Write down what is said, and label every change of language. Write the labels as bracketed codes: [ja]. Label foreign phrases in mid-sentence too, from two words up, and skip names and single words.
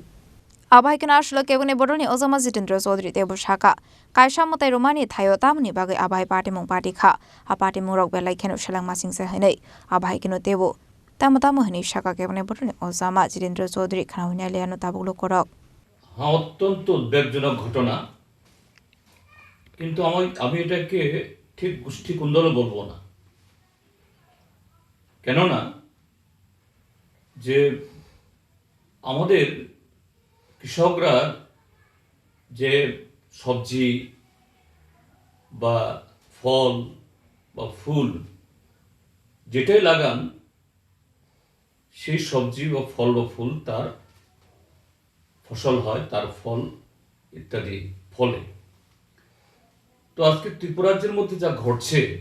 [trp] Abhai kana ashlo kebune botol ni Ozama Jitendra Chaudhary tebu shaka. Kaisha motai romani thayo tamni bagai abhai parti mung parti kha. A parti mung rok belai kenu shalang masing se hinai. Abhai kenu tebu. Tamu hini shaka kebune botol ni Ozama Jitendra Chaudhary khana hunya liano tabuglo korok. [bn] হ্যাঁ অত্যন্ত উদ্বেগজনক ঘটনা কিন্তু আমি এটাকে ঠিক গোষ্ঠী কুন্দলও বলবো না কেননা যে আমাদের কৃষকরা যে সবজি বা ফল বা ফুল যেটাই লাগান সেই সবজি বা ফল বা ফুল তার ফসল হয় তার ফল ইত্যাদি ফলে তো আজকে ত্রিপুরাজ্যের মধ্যে যা ঘটছে